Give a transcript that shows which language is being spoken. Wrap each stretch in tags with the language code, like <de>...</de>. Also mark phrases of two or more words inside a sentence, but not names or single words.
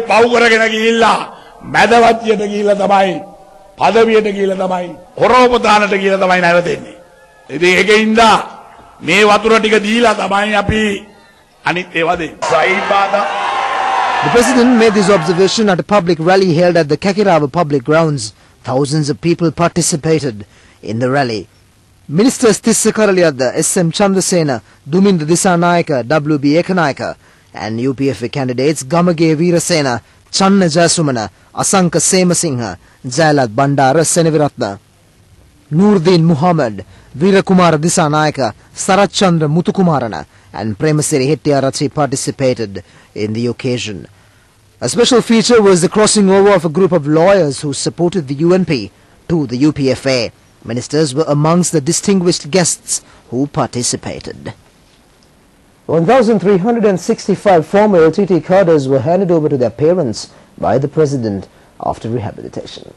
<en>The President made this observation at a public rally held at the Kakirava public grounds. Thousands of people participated in the rally. Ministers Tissa Karaliyadda, S.M. Chandrasena, Dumindra Disanayaka, W.B. Ekanayaka and UPFA candidates Gamage Veerasena, Channa Jayasumana, Asanka Semasingha, Jayalat Bandara Seneviratna, Noordin Muhammad, Veerakumara Disanayaka, Sarat Chandra Muthukumarana and Premasiri Hettiarachi participated in the occasion. A special feature was the crossing over of a group of lawyers who supported the UNP to the UPFA. Ministers were amongst the distinguished guests who participated. 1,365 former LTT cadres were handed over to their parents by the President after rehabilitation.</en>